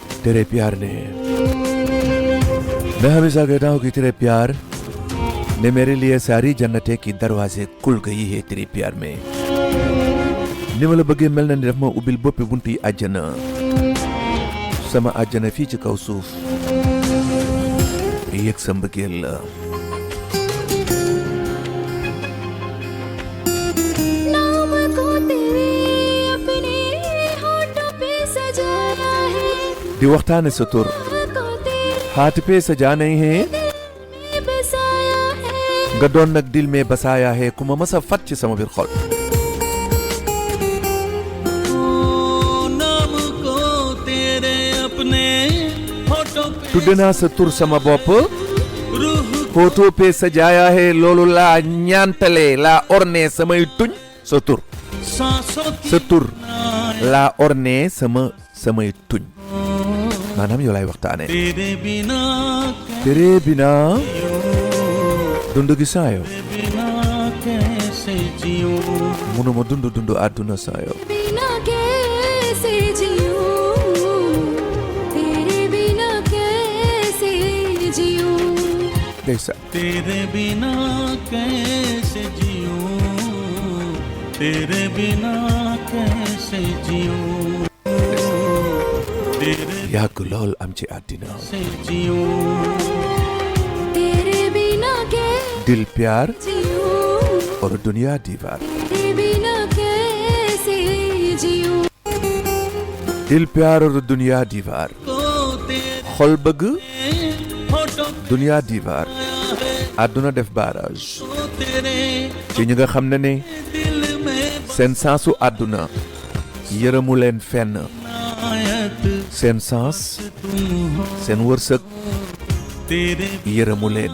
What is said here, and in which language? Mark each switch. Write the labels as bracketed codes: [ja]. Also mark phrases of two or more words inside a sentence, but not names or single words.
[hi] तेरे प्यार ने, मैं हमेशा कहता हूँ कि तेरे प्यार ने मेरे लिए सारी जन्नतें की दरवाजे खुल गई है तेरे प्यार में. [wo] ni ma la bëggee mel na ni daf ma ubbil boppi bunti àjjana, sama àjjana fii ci kaw suuf yëg sa mbëggeel la. di waxtaane sa tur [hi] हाथ पे सजा नहीं है [wo] nga doon nag [hi] दिल में बसाया है [wo] ku ma mës a fat ci sama biir xol. tudde naa sa tur sama bopp [hi] photo पे सजाया है [wo] loolu laa ñaantale laa orné samay tuñ sa tur sa tur laa orné samay tuñ maanaam yow lay waxtaane. [hi] तेरे बिना [wo] dund gi saa yow munuma dund àdduna saa yow. ndeysaan. [hi] तेरे बिना कैसे जियूं तेरे बिना कैसे जियूं [wo] yàgg lool am ci àddina. [hi] दिल प्यार और दुनिया दीवार. दिल प्यार और दुनिया दीवार. [wo] xol bëgg [hi] दुनिया दीवार. [wo] àdduna def barrage ci ñi nga xam ne seen sensu àdduna yërëmu leen fenn. seen sens seen wërsëg yërëmu leen.